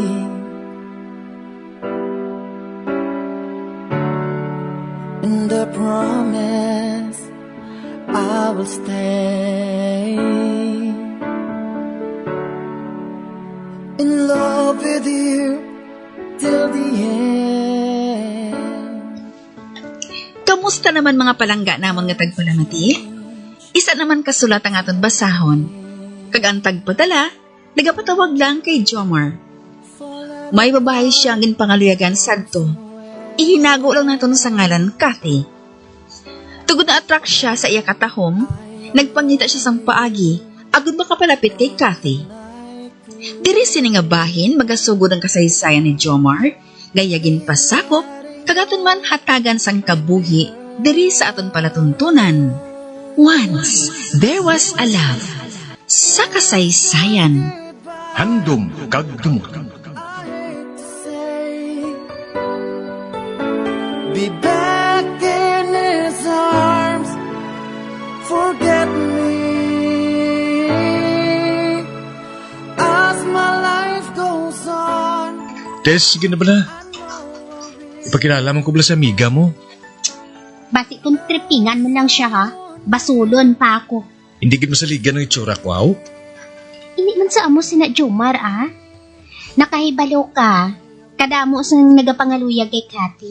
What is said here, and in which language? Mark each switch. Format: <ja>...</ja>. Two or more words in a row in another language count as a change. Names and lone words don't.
<en>And I promise I will stay in love with you till the end.</en> <hil>Kamusta naman mga palangga namon nga tagpalamati? Isa naman kasulat ang aton basahon. Kag ang tagpadala, nagapatawag lang kay Jomar. May babae siya ang ginpangaluyagan sadto. Ihinago lang naton sa ngalan Kathy. Tugod na attract siya sa iya katahom, nagpangita siya sang paagi, agud makapalapit kay Kathy. Diri sini nga bahin magasugod ang kasaysayan ni Jomar, gayagin pasakop, kagaton man hatagan sang kabuhi diri sa aton palatuntunan.</hil> <en>Once, there was a love.</en> <hil>Sa kasaysayan. Handom kag dumot.</hil> <en>Be back in his arms. Forget me as my life goes on.</en> <hil>Tess, sige na ba na? Ipakilala mo ko bala sa amiga mo. Basi kung tripingan mo lang siya ha, basulon pa ako. Hindi gid masaligan ng itsura ko, aw? Hindi man sa amo sina Jomar ah. Nakahibalo ka, kadamo sang nagapangaluyag kay Kathy.</hil>